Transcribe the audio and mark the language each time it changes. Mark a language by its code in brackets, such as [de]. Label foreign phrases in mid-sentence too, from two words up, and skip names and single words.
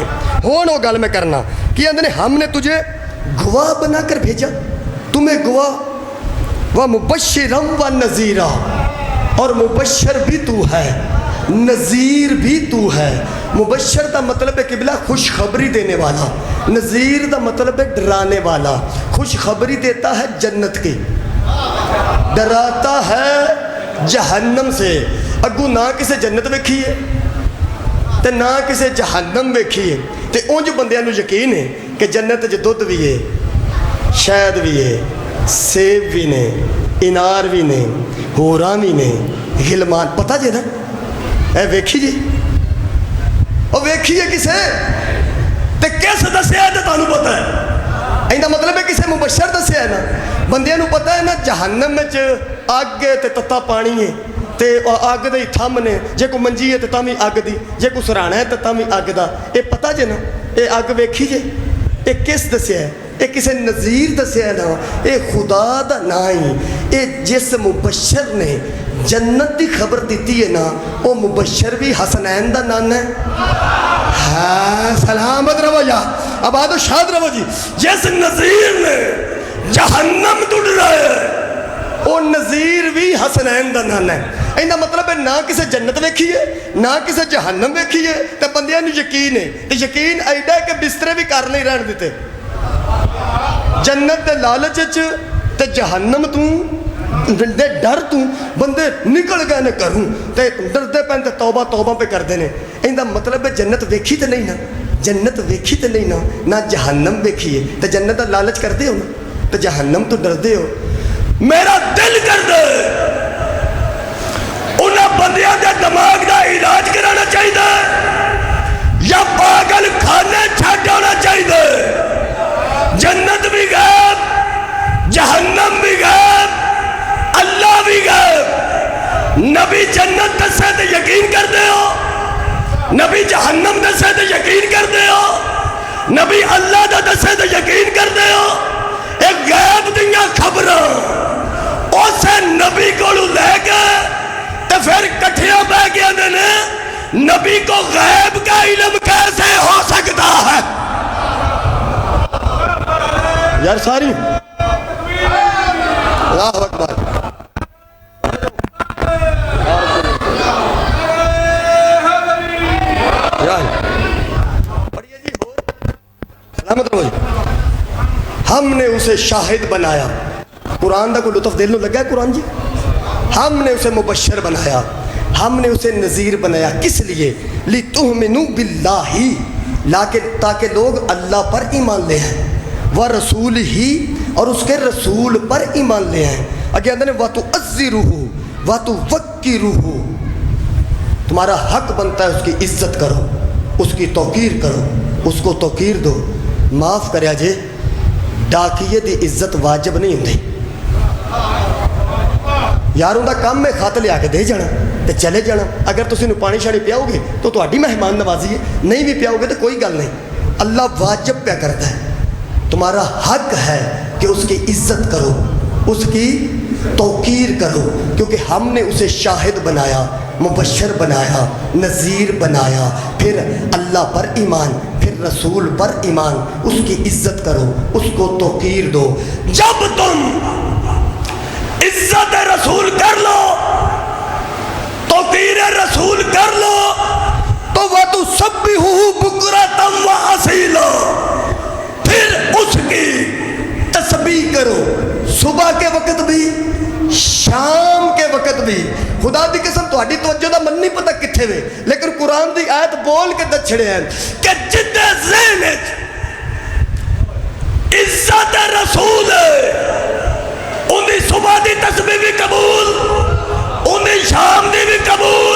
[pa] ہون وہ گل میں کرنا [ur] کہ اندر ہم نے تجھے گواہ بنا کر بھیجا, تمہیں گواہ و مبشرا و نذیرا, اور مبشر بھی تو ہے نذیر بھی تو ہے. [pa] مبشر دا مطلب ہے قبلہ [ur] خوشخبری دینے والا, [pa] نذیر دا مطلب ہے [ur] ڈرانے والا. خوشخبری دیتا ہے جنت کی, ڈراتا ہے جہنم سے. [pa] اگو نہ کسے جنت ویکھیے تے نہ کسے جہنم ویکھیے تے اونج بندیاں نو یقین ہے کہ جنت وچ دودھ بھی ہے, شہد بھی ہے, سیب بھی نے, انار بھی نے, ہوراں بھی نے, غلمان. پتہ جے نا اے ویکھی جی او ویکھیے کسے تے کس دسیا تے تانوں پتہ ہے. ایندا مطلب ہے کسے مبشر دسیا ہے نا. بندیاں نو پتہ ہے نا جہنم وچ اگ تے تتا پانی ہے تے اگ دے تھم نے, جے کو منجی ہے تے تاں وی اگ دی, جے کو سرانا ہے تے تاں وی اگ دا. اے پتہ جے نا اے اگ ویکھی جے اے کس دسیا ہے, اے کسے نذیر دسیا ہے نا, اے خدا دا نا ہی. اے جس مبشر نے جنت دی خبر دیتی ہے نا او مبشر بھی حسنین دا نان ہے. ہاں سلامت رہو یا آباد و شاد رہو جی. جس نذیر نے جہنم تو ڈرایا ہے او نذیر بھی حسنین دا نان ہے. ایندا مطلب ہے نہ کسے جنت ویکھیے نہ کسے جہنم ویکھیے تے بندیاں نو یقین ہے. تے یقین ایڈا ہے کہ بسترے بھی کر نہیں رہن دیتے. جنت دے لالچ وچ تے جہنم تو دے ڈر تو بندے نکل گئے نے کروں تے ڈردے پین تے توبہ توبہ پہ کردے نے. ایندا مطلب ہے جنت ویکھی تے نہیں نا, جنت ویکھی تے نہیں نا, نہ جہنم ویکھیے تے جنت دا لالچ کردے ہو نا تے جہنم تو ڈردے ہو. میرا دل کر دے انہاں بندیاں دے دماغ دا علاج کرانا چاہیے یا پاگل کھانے چھٹ ہونا چاہیے. جنت بھی غیب, جہنم بھی غیب, اللہ بھی غیب. نبی جنت دسے تے یقین کر دے ہو, نبی جہنم دسے تے یقین کر دے ہو, نبی اللہ دا دسے تے یقین کر دے ہو. ایک غیب دیاں خبراں اسے نبی کو لے کے تے پھر کٹھیاں بہ گیا نے [ur] نبی کو غیب کا علم کیسے ہو سکتا ہے. [pa] یار ساری [ar] اللہ اکبر. [pa] سلامت رہو جی. [ur] ہم نے اسے شاہد بنایا. [pa] قرآن دا کوئی لطف دل نو لگا ہے قرآن جی. [ur] ہم نے اسے مبشر بنایا, ہم نے اسے نذیر بنایا. کس لیے؟ [ar] لِتُؤْمِنُوا بِاللَّهِ, [ur] تاکہ لوگ اللہ پر ایمان لے آئیں, وَرَسُولِهِ, اور اس کے رسول پر ایمان لے آئیں. اگے اندر [ar] وَتُعَزِّرُوهُ وَتُوَقِّرُوهُ, [ur] تمہارا حق بنتا ہے اس کی عزت کرو, اس کی توقیر کرو, اس کو توقیر دو. [pa] معاف کریا جے ڈاکیے دی عزت واجب نہیں ہوندی. یاروں دا کام میں خط لیا کے دے جانا تے چلے جانا. اگر تسی نو پانی شانی پیاؤ گے تو تہاڈی مہمان نوازی ہے, نہیں بھی پیاؤ گے تو کوئی گل نہیں. [ur] اللہ واجب پیا کرتا ہے. تمہارا حق ہے کہ اس کی عزت کرو, اس کی توقیر کرو, کیونکہ ہم نے اسے شاہد بنایا, مبشر بنایا, نذیر بنایا. پھر اللہ پر ایمان, پھر رسول پر ایمان. اس کی عزت کرو, اس کو توقیر دو. جب تم عزت رسول کر لو, توقیر رسول کر لو, تو [ar] وَتُسَبِّحُوهُ بُكْرَةً وَأَصِيلًا, [ur] پھر اس کی تسبیح کرو, صبح کے وقت بھی شام کے وقت بھی. [pa] خدا دی قسم تہاڈی توجہ دا من نہیں پتہ کتھے وے, لیکن قرآن دی آیت بول کے دس چھڑے ہیں کہ جدے ذہن عزت رسول اندی صبح دی تسبیح بھی قبول, اندی شام دی بھی قبول.